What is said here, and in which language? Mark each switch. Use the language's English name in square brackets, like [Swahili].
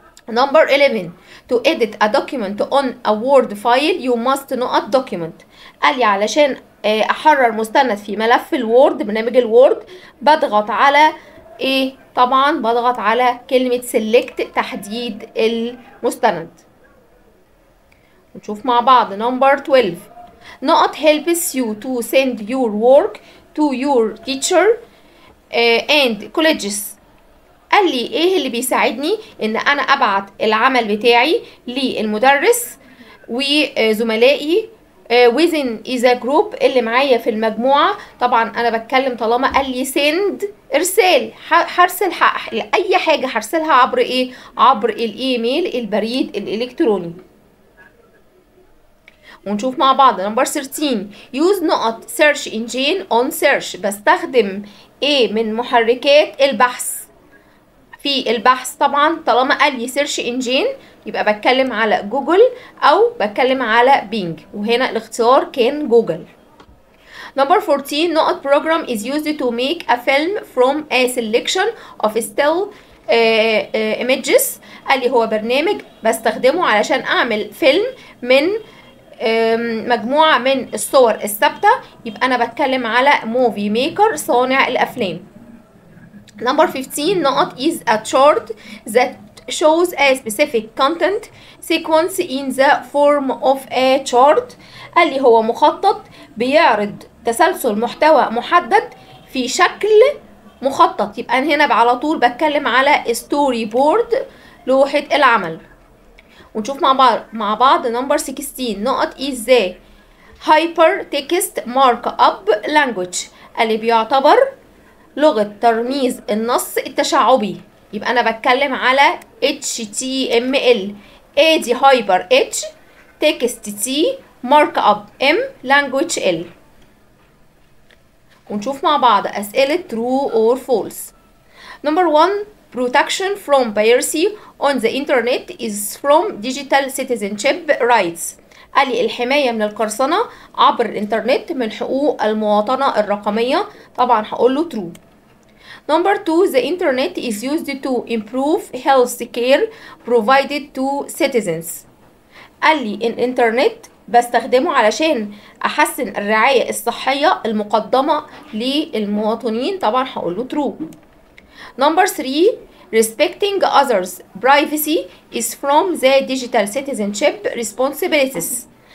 [English] Number 11, to edit a document on a word file you must نقط document. [Arabic] قال لي علشان احرر مستند في ملف الوورد، برنامج الوورد، بضغط على ايه؟ طبعا بضغط على كلمة select تحديد المستند. نشوف مع بعض. [English] Number 12, نقط helps you to send your work to your teacher and colleges. [Arabic] قال لي ايه اللي بيساعدني ان انا ابعت العمل بتاعي للمدرس وزملائي [English] within is a group [Arabic] اللي معايا في المجموعة. طبعا انا بتكلم طالما قال لي send ارسال، هرسل اي حاجة هرسلها عبر ايه؟ عبر الايميل، البريد الالكتروني. ونشوف مع بعض. [English] Number 13, use نقط search engine on search. [Arabic] بستخدم ايه من محركات البحث في البحث؟ طبعا طالما قال لي search engine يبقى بتكلم على جوجل او بتكلم على بينج، وهنا الاختيار كان جوجل. [English] Number 14 نقط program is used to make a film from a selection of still images. [Arabic] قال لي هو برنامج بستخدمه علشان اعمل فيلم من مجموعة من الصور الثابتة. يبقى انا بتكلم على موفي ميكر، صانع الافلام. [English] Number 15 نقط is a chart that shows a specific content sequence in the form of a chart. [Arabic] قال لي هو مخطط بيعرض تسلسل محتوى محدد في شكل مخطط. يبقى أنا هنا على طول بتكلم على ستوري بورد، لوحة العمل. ونشوف مع بعض [English] Number 16 نقط is the hypertext markup language. [Arabic] اللي بيعتبر لغة ترميز النص التشعبي. يبقى أنا بتكلم على HTML. [English] A دي hyper H، text T، markup M، language L. [Arabic] ونشوف مع بعض أسئلة [English] true or false. Number 1 protection from piracy on the internet is from digital citizenship rights. [Arabic] قال لي الحماية من القرصنة عبر الإنترنت من حقوق المواطنة الرقمية. طبعا هقول له true. [English] Number 2 the internet is used to improve health care provided to citizens. [Arabic] قال لي الإنترنت بستخدمه علشان أحسن الرعاية الصحية المقدمة للمواطنين. طبعا هقول له true. [English] Number 3 respecting others' privacy is from the digital citizenship responsibilities.